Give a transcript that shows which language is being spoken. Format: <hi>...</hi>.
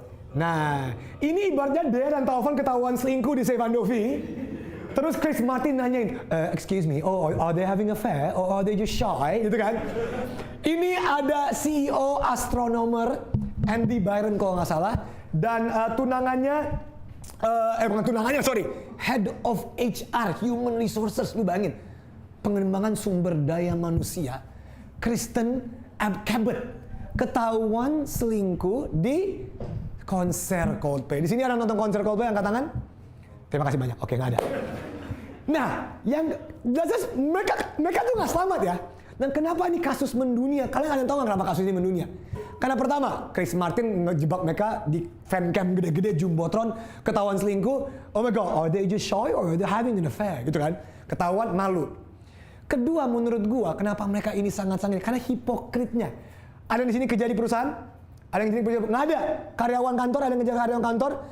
<id>Nah, ini ibaratnya Dea dan Taufan ketahuan selingkuh di Save Andovi. Terus</id> <en>Chris Martin</en> <id>nanyain,</id> <en>excuse me, are they having affair or are they just shy?</en> <id>Gitu kan? Ini ada CEO astronomer Andy Byron kalau nggak salah, dan tunangannya, bukan tunangannya, sorry, Head of HR, Human Resources, lu bayangin, pengembangan sumber daya manusia, Kristen Cabot, ketahuan selingkuh di konser Coldplay. Di sini ada nonton konser Coldplay, angkat tangan? Terima kasih banyak. Oke, nggak ada. Nah, yang jelas mereka tuh nggak selamat ya. Dan kenapa ini kasus mendunia? Kalian ada yang tahu nggak kenapa kasus ini mendunia? Karena pertama, Chris Martin ngejebak mereka di fan cam gede-gede Jumbotron, ketahuan selingkuh.</id> <en>Oh my god, are they just shy or are they having an affair?</en> <id>Gitu kan? Ketahuan malu. Kedua, menurut gua, kenapa mereka ini sangat-sangat? Karena hipokritnya. Ada di sini kerja di perusahaan, ada yang di sini kerja, nggak ada. Karyawan kantor, ada yang kerja karyawan kantor.</id>